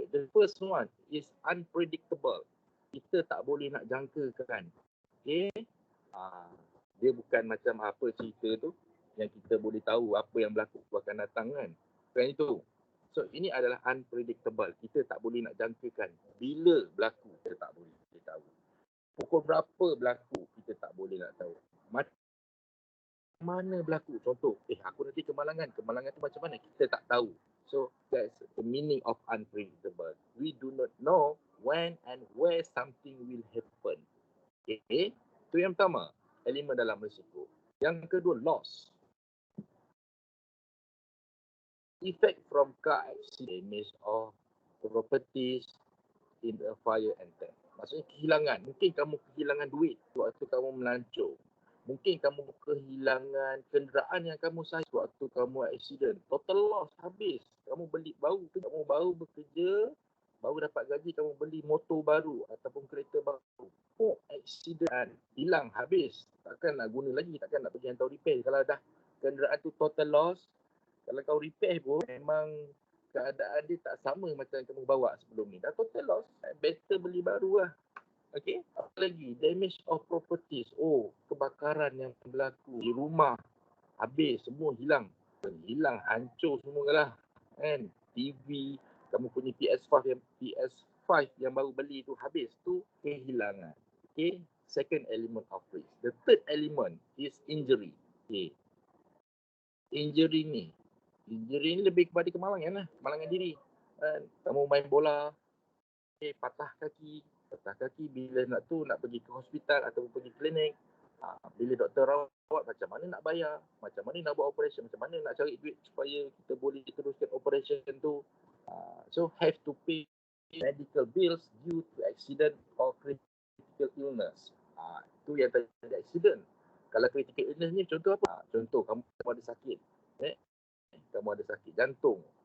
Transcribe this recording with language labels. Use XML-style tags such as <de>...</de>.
<en>The first one is unpredictable.</en> <ms>Kita tak boleh nak jangkakan. Okay? Dia bukan macam apa cerita tu yang kita boleh tahu apa yang berlaku akan datang kan. Bukan itu. So ini adalah unpredictable. Kita tak boleh nak jangkakan. Bila berlaku, kita tak boleh tahu. Pukul berapa berlaku, kita tak boleh nak tahu. Mana berlaku? Contoh, aku nanti kemalangan tu macam mana? Kita tak tahu.</ms> <en>So that's the meaning of unpredictable. We do not know when and where something will happen. Okay?</en> <ms>Itu yang pertama, elemen dalam risiko. Yang kedua, loss.</ms> <en>Effect from car accident, damage of properties, in a fire and theft.</en> <ms>Maksudnya kehilangan. Mungkin kamu kehilangan duit waktu kamu melancong. Mungkin kamu kehilangan kenderaan yang kamu saiz waktu kamu accident. Total loss, habis. Kamu baru bekerja, baru dapat gaji, kamu beli motor baru ataupun kereta baru. Oh, accident, hilang, habis. Takkan nak guna lagi, takkan nak pergi hantar repair. Kalau dah kenderaan tu total loss, kalau kau repair pun memang keadaan dia tak sama macam yang kamu bawa sebelum ni. Dah total loss, better beli baru lah. Okay, apa lagi?</ms> <en>Damage of properties.</en> <ms>Oh, kebakaran yang berlaku di rumah. Habis, semua hilang. Hilang, hancur semua lah. Kan? TV, kamu punya PS5 yang baru beli tu habis. Tu kehilangan.</ms> <en>Okay, second element of risk. The third element is injury. Okay.</en> <ms>Injury ni lebih kepada kemalangan lah. Kemalangan diri. Kan? Kamu main bola, patah kaki bila nak pergi ke hospital ataupun pergi klinik, bila doktor rawat macam mana nak bayar, macam mana nak buat operation, macam mana nak cari duit supaya kita boleh teruskan operation tu.</ms> <en>So have to pay medical bills due to accident or critical illness.</en> <ms>Itu yang tadi accident. Kalau critical illness ni contoh apa? Contoh kamu ada sakit, kamu ada sakit jantung.</ms>